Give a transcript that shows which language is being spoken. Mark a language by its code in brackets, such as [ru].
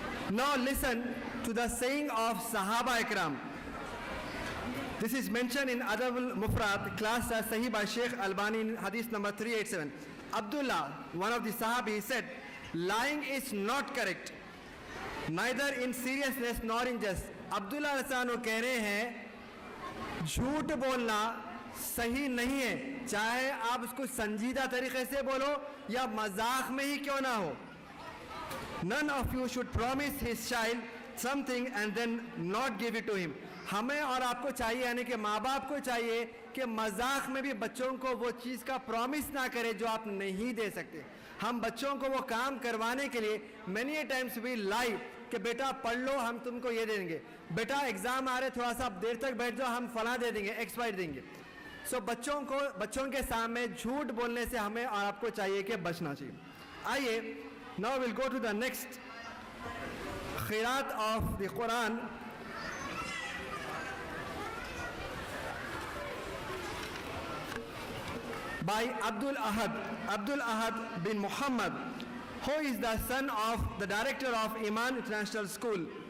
[en] Now listen to the saying of Sahaba Ikram. This is mentioned in Adab al-Mufrad, class as Sahih by Sheikh Albani in hadith number 387. Abdullah, one of the Sahabi, said, lying is not correct, neither in seriousness nor in jest. [ur] عبداللہ رسانو کہہ رہے ہیں جھوٹ بولنا صحیح نہیں ہے، چاہے آپ اس کو سنجیدہ طریقے سے بولو یا مذاق میں ہی کیوں نہ ہو. [en] None of you should promise his child something and then not give it to him. [ur] ہمیں اور آپ کو چاہیے، یعنی کہ ماں باپ کو چاہیے کہ مذاق میں بھی بچوں کو وہ چیز کا پرومس نہ کرے جو آپ نہیں دے سکتے. ہم بچوں کو وہ کام کروانے کے لیے [en] many a times we lie [ur] کہ بیٹا پڑھ لو ہم تم کو یہ دیں گے، بیٹا ایگزام آ رہے تھوڑا سا دیر تک بیٹھ جاؤ ہم فلاں دے دیں گے، ایکس وائی دیں گے. سو بچوں کے سامنے جھوٹ بولنے سے ہمیں اور آپ کو چاہیے کہ بچنا چاہیے. آئیے [en] now we'll go to the next خیرات of the Quran. By Abdul Ahad bin Muhammad, who is the son of the director of Iman International School.